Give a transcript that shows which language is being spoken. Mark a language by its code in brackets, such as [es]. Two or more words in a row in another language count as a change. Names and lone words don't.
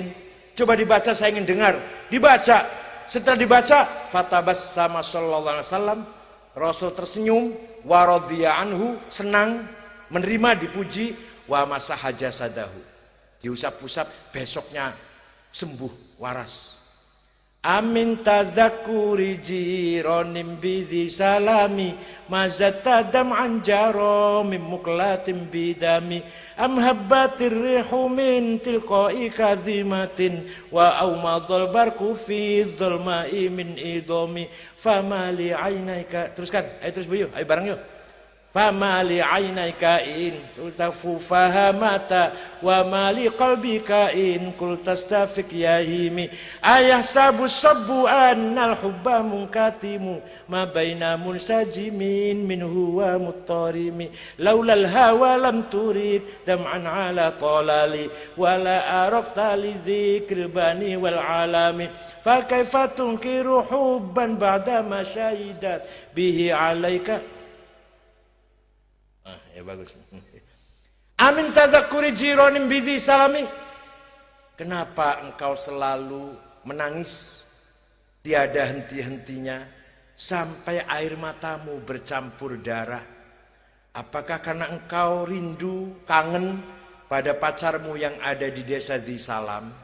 [id] Coba dibaca, saya ingin dengar. Dibaca. Setelah dibaca, [ar] فتبسم صلى الله عليه وسلم, [id] Rasul tersenyum, [ar] ورضي عنه, [id] senang, menerima, dipuji, [ar] ومسح جسده, [id] diusap-usap, besoknya sembuh, waras. [ar] أمن تذكر جيران بذي سلم مزجت دمعا جرى من مقلة بدم أم هبت الريح من تلقاء كاظمة وأومض البرق في الظلماء من إضم فما لعينيك. [id] Teruskan, ayo terus Bu, ayo bareng yuk. [ar] فما لعينيك إن قلتما اكففا همتا وما لقلبك إن قلت استفق يهم أيحسب الصب أن الحب منكتم ما بين منسجم منه ومضطرم لولا الهوى لم ترق دمعا على طلل ولا أرقت لذكر البان والعلم فكيف تنكر حبا بعد ما شهدت به عليك. [id] Ya bagus. [ar] أمن تذكر جيران بذي سلم. [id] Kenapa engkau selalu menangis tiada henti-hentinya sampai air matamu bercampur darah? Apakah karena engkau rindu, kangen pada pacarmu yang ada di desa di Salam?